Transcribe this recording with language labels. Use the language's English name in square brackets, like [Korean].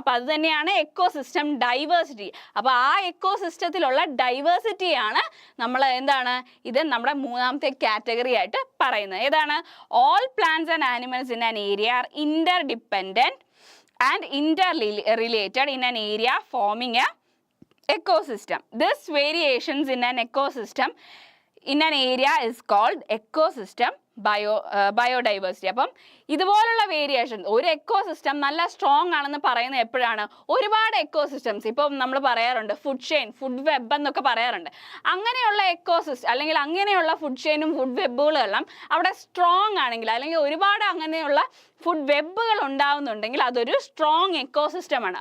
[Malayalam] അപ്പോൾ അത് തന്നെയാണ് എക്കോസിസ്റ്റം ഡൈവേഴ്സിറ്റി. അപ്പോൾ ആ എക്കോസിസ്റ്റത്തിലുള്ള ഡൈവേഴ്സിറ്റിയാണ് നമ്മൾ എന്താണ്, ഇത് നമ്മുടെ മൂന്നാമത്തെ കാറ്റഗറി ആയിട്ട് പറയുന്നത്. ഏതാണ്? [English] All plants and animals in an area are interdependent and interrelated in an area forming a ecosystem. This variations in an ecosystem in an area is called ecosystem biodiversity. [Malayalam] അപ്പം ഇതുപോലുള്ള വേരിയേഷൻസ്, ഒരു എക്കോസിസ്റ്റം നല്ല strong ആണെന്ന് പറയുന്നത് എപ്പോഴാണ്, ഒരുപാട് ecosystems ഇപ്പം നമ്മൾ പറയാറുണ്ട് ഫുഡ് ചെയിൻ, ഫുഡ് വെബ് എന്നൊക്കെ പറയാറുണ്ട്. അങ്ങനെയുള്ള എക്കോസിസ്റ്റം, അല്ലെങ്കിൽ അങ്ങനെയുള്ള ഫുഡ് ചെയിനും ഫുഡ് വെബുകളെല്ലാം അവിടെ സ്ട്രോങ് ആണെങ്കിൽ, അല്ലെങ്കിൽ ഒരുപാട് അങ്ങനെയുള്ള ഫുഡ് വെബുകൾ ഉണ്ടാവുന്നുണ്ടെങ്കിൽ അതൊരു സ്ട്രോങ് എക്കോസിസ്റ്റമാണ്.